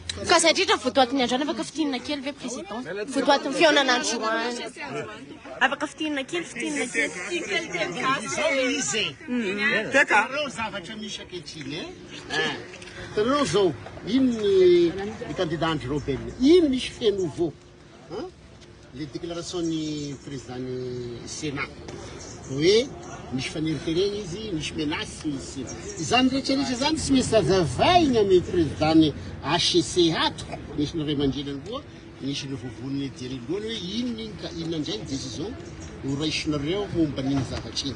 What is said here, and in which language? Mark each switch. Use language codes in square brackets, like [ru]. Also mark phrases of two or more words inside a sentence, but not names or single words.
[mg] Ka satria votoatin'ny androany afaka fitinina kely ve président? Votoatin'ny fihaonana androany. Afaka fitinina kely. Teka. Reo zavatra misy ankehitriny Tanareo zao, ino ny candidat Andry Robert? Ino misy [fr] fait nouveau? Les déclarations du président du Sénat. [mg] Oui, misy fanerim-pirenena izy, misy menace izy. Izany rehetrarehetra zany tsy misy hazavaina amin'ny président HCC ato. Misy ny Ray Aman-dreniny koa, misy ny vovon'ny dialogue hoe inona indray ny décision horaisinareo momba n'iny zavatra iny.